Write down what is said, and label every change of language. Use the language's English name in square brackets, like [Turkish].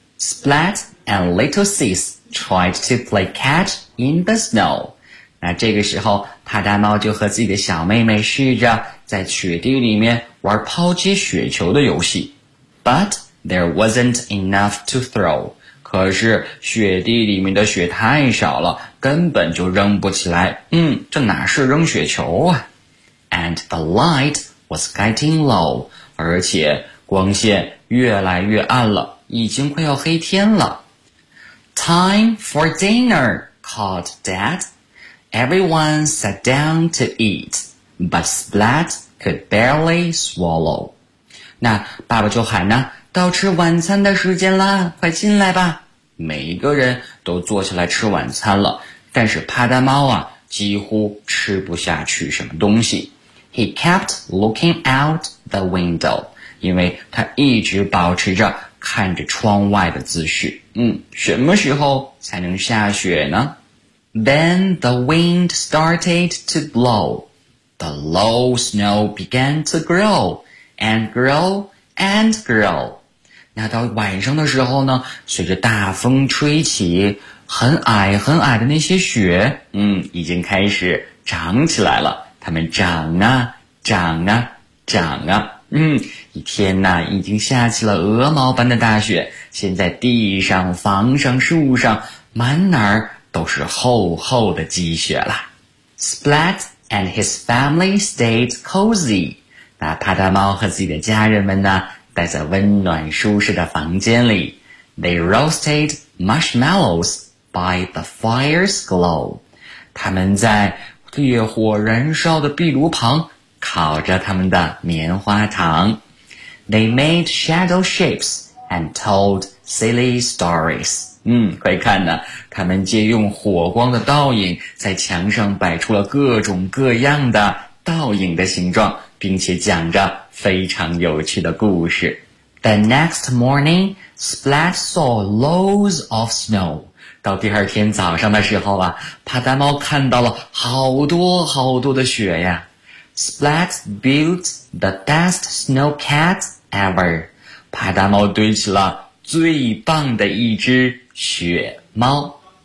[English] Splat and Little Sis tried to play catch in the snow. [Chinese] 那这个时候派大猫就和自己的小妹妹试着在雪地里面玩抛接雪球的游戏。 [English] But there wasn't enough to throw. [Chinese] 可是雪地里面的雪太少了，根本就扔不起来。嗯，这哪是扔雪球啊。 [English] And the light was getting low. [Chinese] 而且光线越来越暗了，已经快要黑天了。 [English] Time for dinner, called Dad. Everyone sat down to eat, but Splat could barely swallow. [Chinese] 那爸爸就喊呢，到吃晚餐的时间啦，快进来吧。每一个人都坐下来吃晚餐了，但是帕达猫啊，几乎吃不下去什么东西。 [English] He kept looking out the window, [Chinese] 因为他一直保持着看着窗外的姿势。嗯，什么时候才能下雪呢？ [English] Then the wind started to blow. The low snow began to grow and grow and grow. [Chinese] 那到晚上的时候呢，随着大风吹起，很矮很矮的那些雪，已经开始长起来了。它们长啊长啊长啊。一天呐，已经下起了鹅毛般的大雪，现在地上房上树上满哪儿都是厚厚的积雪了。 [English] Splat and his family stayed cozy. [Chinese] 那帕达猫和自己的家人们呢，待在温暖舒适的房间里。 [English] They roasted marshmallows by the fire's glow. [Chinese] 他们在烈火燃烧的壁炉旁烤着他们的棉花糖。 [English] They made shadow shapes and told silly stories. [Chinese] 快看呢，他们借用火光的倒影在墙上摆出了各种各样的倒影的形状，并且讲着非常有趣的故事。 [English] The next morning, Splat saw loads of snow. [Chinese] 到第二天早上的时候啊，帕达猫看到了好多好多的雪呀。 [English] Splat built the best snow cat ever. [Chinese] 帕达猫堆起了最棒的一只雪猫。